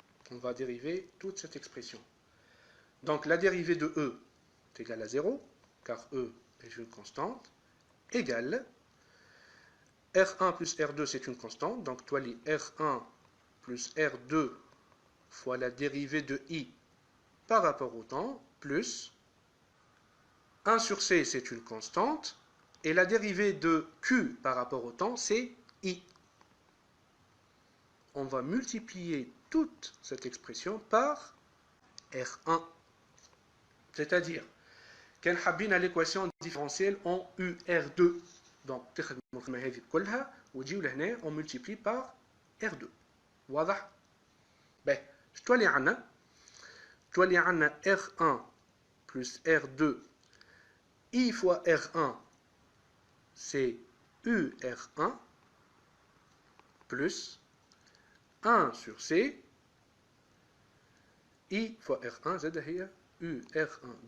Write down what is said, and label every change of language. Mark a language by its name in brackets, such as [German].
[French] On va dériver toute cette expression. Donc la dérivée de E est égale à 0, car E est une constante, égale R1 plus R2 c'est une constante, donc toi les R1 plus R2 fois la dérivée de I par rapport au temps, plus 1 sur C c'est une constante, et la dérivée de Q par rapport au temps c'est I. On va multiplier toute cette expression par R1. C'est-à-dire, qu'on a l'équation différentielle en UR2. [Arabic] دونك تخدموا الخدمه هذه كلها وتجيو لهنا [French] اون ملتيبلي بار [Arabic] R2. واضح؟ باهي تولي عندنا [French] R1 plus R2 I fois R1 c'est UR1 plus 1 sur C I fois R1 [Arabic] زاد هي [French] UR1.